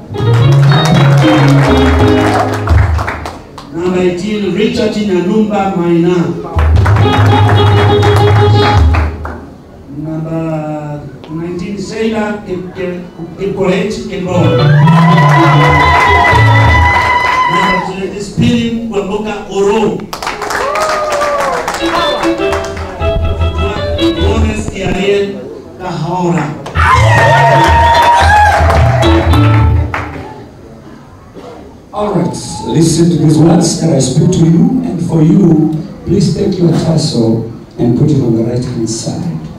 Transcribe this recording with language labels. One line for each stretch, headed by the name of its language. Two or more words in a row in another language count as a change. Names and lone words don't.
English: Number 18, Richard Nyanumba Maina. Number 19, Sheila Kikolechi Kembo. Spirit Kwamboka Oro. Honest Ariel Kahora. All right, listen to these words that I speak to you, and for you, please take your tassel and put it on the right hand side.